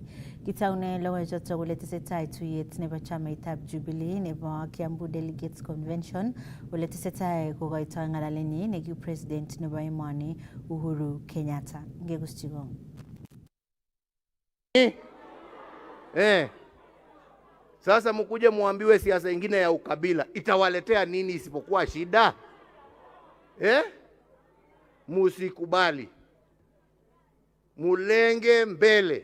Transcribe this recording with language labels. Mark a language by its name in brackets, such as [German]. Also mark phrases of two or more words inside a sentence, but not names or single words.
[Kalenjin] Kitaune logoiwechoto kole tesetai tuyet nebo chamaitab Jubilee nebo Kiambu Delegates Convention ole tesetai kokoitoi ng'alalenyi neki president nebo emoni Uhuru Kenyatta. Ngeguschigo. [Swahili] Sasa mkuje muambiwe siasa ingine ya ukabila itawaletea nini isipokuwa shida? Musikubali. Mulenge mbele.